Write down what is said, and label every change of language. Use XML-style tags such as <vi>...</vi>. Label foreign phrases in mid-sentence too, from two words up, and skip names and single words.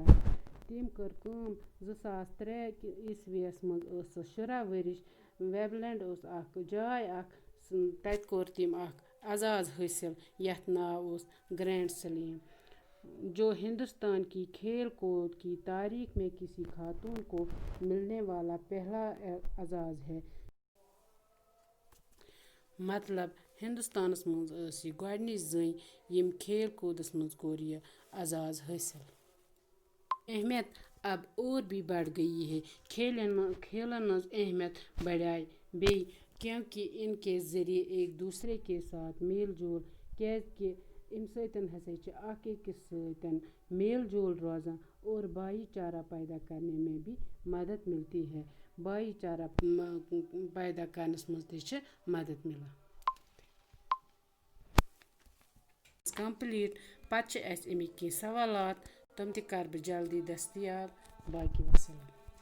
<ks>تٔمۍ کٔر کٲم 2003 عیسوی یس منٛز ٲس سۄ 16 ؤرِش۔ ویبلینڈ اوس اکھ جاے اکھ تتہِ کوٚر تٔمۍ اکھ اعزاز حٲصِل یتھ ناو اوس گرینڈ سلیم</ks> <ur>جو ہندوستان کی کھیل کود کی تاریخ میں کسی خاتون کو ملنے والا پہلا اعزاز ہے</ur> <ks>مطلب ہندوستانس منٛز ٲس یہِ گۄڈنِچ زٔنۍ ییٚمۍ کھیل کوٗدس منٛز کوٚر یہِ اعزاز حٲصِل</ks> <ur>اہمیت اب اور بھی بڑھ گئی ہے</ur> <ks>کھیلن منٛز اہمیت بڑھاے بیٚیہِ</ks> <ur>کیونکہ ان کے ذریعے ایک دوسرے کے ساتھ</ur> <ks>میل جول کیازکہِ امہِ سۭتۍ ہسا چھِ اکھ أکِس سۭتۍ میل جول روزان</ks> <ur>اور بھائی چارہ پیدا کرنے میں بھی مدد ملتی ہے</ur> <ks>بھائی چارہ پیدا کرنس منٛز تہِ چھِ مدد ملان کمپلیٖٹ پتہٕ چھِ اَسہِ اَمِکۍ کینٛہہ سوالات تِم تہِ کَرٕ بہٕ جلدی دٔستیاب باقی وسلام</ks>